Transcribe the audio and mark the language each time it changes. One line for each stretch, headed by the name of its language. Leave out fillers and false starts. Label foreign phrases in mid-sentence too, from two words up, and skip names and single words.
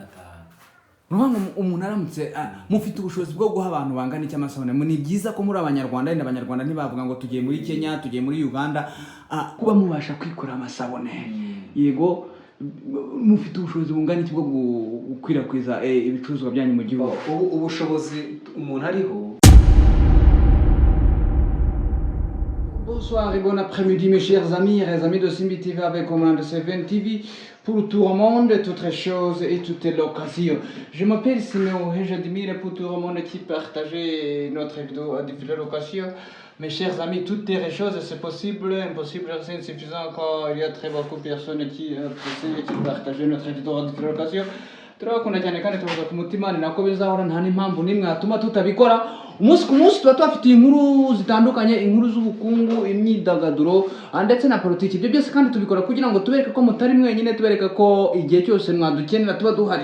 Kinyarwanda: Nuhango umuntu aramutse mufite ubushobozi bwo guha abantu bangana iki amasabune. Ni byiza ko muri abanyarwanda n'abanyarwanda ntibavuga ngo tugiye muri Kenya, tugiye muri Uganda, kuba mubasha kwikora amasabune. Yego mufite ubushobozi bungana iki bwo gukwirakwiza ibicuruzwa byanyu mu gihugu. Ubushobozi umuntu ariho.
French: Bonsoir et bon après-midi mes chers amis et les amis de Simbi TV avec Command 7 TV pour tout le monde, toutes les choses et toutes les occasions. Je m'appelle Siméon et j'admire pour tout le monde qui partage notre vidéo à différentes occasions. Mes chers amis, toutes les choses c'est possible, impossible, c'est insuffisant quand il y a très beaucoup de personnes qui partagent notre vidéo à différentes occasions.
Kinyarwanda: Turakunda cyane kandi tuvuga ku mutima ni nako bizahora nta n'impamvu nimwe atuma tutabikora. Umunsi ku munsi tuba twafite inkuru zitandukanye, inkuru z'ubukungu, imyidagaduro ndetse na politiki. Ibyo byose kandi tubikora kugira ngo tubereke ko mutari mwenyine, tubereke ko igihe cyose mwadukenera tuba duhari.